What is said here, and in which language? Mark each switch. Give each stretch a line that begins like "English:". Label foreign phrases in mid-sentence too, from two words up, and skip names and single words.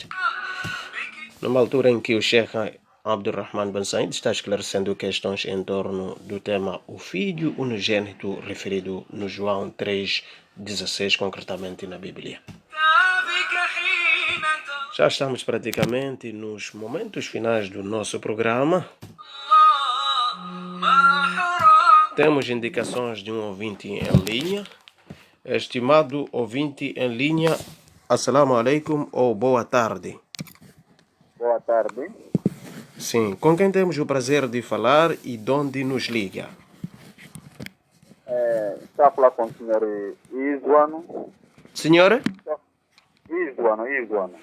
Portuguese: Numa altura em que o Sheikh Abdurrahman Ben Said está esclarecendo questões em torno do tema o Filho unigênito referido no João 3,16, concretamente na Bíblia. Já estamos praticamente nos momentos finais do nosso programa. Temos indicações de um ouvinte em linha. Estimado ouvinte em linha,
Arabic: السلام عليكم
Portuguese: ou boa tarde. Boa tarde. Sim, com quem temos o prazer de falar e de onde nos liga? Estou a falar com o senhor Iguano. Senhora? Iguano.